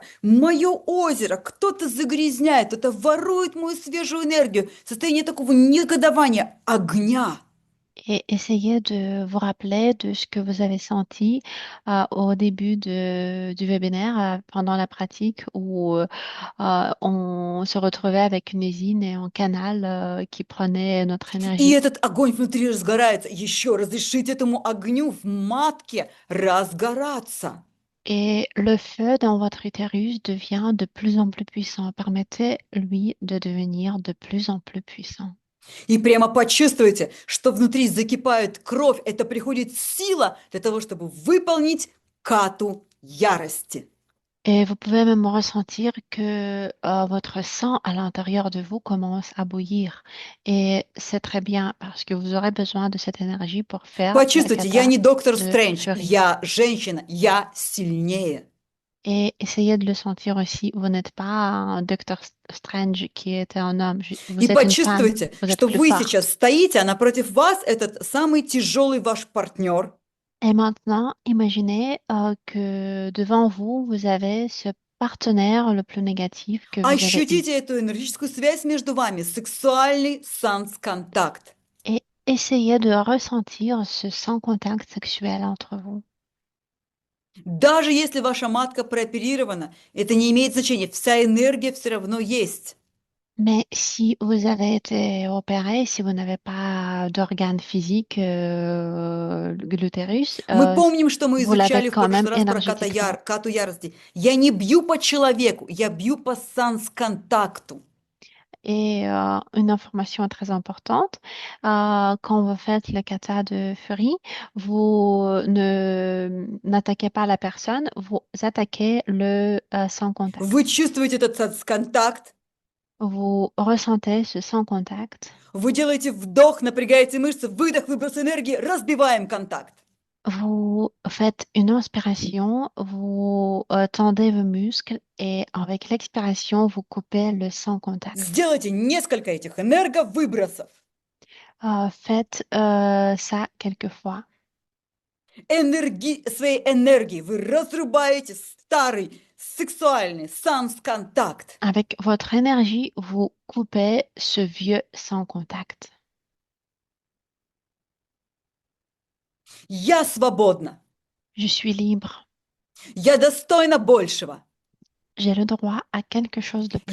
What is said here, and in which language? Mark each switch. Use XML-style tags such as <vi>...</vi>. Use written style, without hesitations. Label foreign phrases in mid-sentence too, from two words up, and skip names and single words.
<ru>Мое озеро, кто-то загрязняет, кто-то ворует мою свежую энергию. Состояние такого негодования, огня.</ru> <fr>Et essayez de vous rappeler de ce que vous avez senti au début du webinaire, pendant la pratique, où on se retrouvait avec une usine et un canal qui prenait notre</fr> <ru>И</ru> <fr>énergie.</fr> <ru>этот огонь внутри разгорается. Еще разрешите этому огню в матке разгораться.</ru> <fr>Et le feu dans votre utérus devient de plus en plus puissant. Permettez-lui de devenir de plus en plus puissant.</fr> <ru>И прямо почувствуйте, что внутри закипает кровь. Это приходит сила для того, чтобы выполнить кату ярости.</ru> <fr>Et vous pouvez même ressentir que votre sang à l'intérieur de vous commence à bouillir. Et c'est très bien parce que vous aurez besoin de cette énergie pour faire la</fr> <ru>Почувствуйте, я</ru> <fr>kata</fr> <ru>не доктор</ru> <fr>de</fr> <ru>Стрэндж,</ru> <fr>Fury.</fr> <ru>я женщина, я сильнее.</ru> <fr>Et essayez de le sentir aussi. Vous n'êtes pas un Docteur Strange qui était un homme. Vous</fr> <ru>И</ru> <fr>êtes une femme.</fr> <ru>почувствуйте,</ru> <fr>Vous êtes</fr> <ru>что</ru> <fr>plus</fr> <ru>вы</ru> <fr>forte.</fr> <ru>сейчас стоите, а напротив вас этот самый тяжелый ваш партнер.</ru> <fr>Et maintenant, imaginez que devant vous, vous avez ce partenaire le plus négatif que vous avez eu.</fr> <ru>Ощутите эту энергетическую связь между вами, сексуальный санс-контакт.</ru> <fr>Et essayez de ressentir ce sans-contact sexuel entre vous.</fr> <ru>Даже если ваша матка прооперирована, это не имеет значения, вся энергия все равно есть.</ru> <fr>Mais si vous avez été opéré, si vous n'avez pas d'organe physique, l'utérus,</fr> <ru>Мы помним, что мы</ru> <fr>vous l'avez</fr> <ru>изучали в</ru> <fr>quand même</fr> <ru>прошлый раз про</ru> <fr>énergétiquement.</fr> <ru>кату ярости. Я не бью по человеку, я бью по санс-контакту.</ru> <fr>Et une information très importante, quand vous faites le kata de Fury, vous n'attaquez pas la personne, vous attaquez le sans contact.</fr> <ru>Вы чувствуете этот санс-контакт,</ru> <fr>Vous ressentez ce sans contact.</fr> <ru>вы делаете вдох, напрягаете мышцы, выдох, выброс энергии, разбиваем контакт.</ru> <fr>Vous faites une inspiration, vous tendez vos muscles et avec l'expiration, vous coupez le sans contact.</fr> <ru>Сделайте несколько этих энерговыбросов.</ru> <fr>Faites ça quelquefois.</fr> <ru>Своей энергией вы разрубаете старый сексуальный санс-контакт.</ru> <fr>Avec votre énergie, vous coupez ce vieux sans contact.</fr> <ru>Я свободна.</ru> <fr>Je suis libre.</fr> <ru>Я достойна большего.</ru> <fr>J'ai le droit à quelque chose de</fr>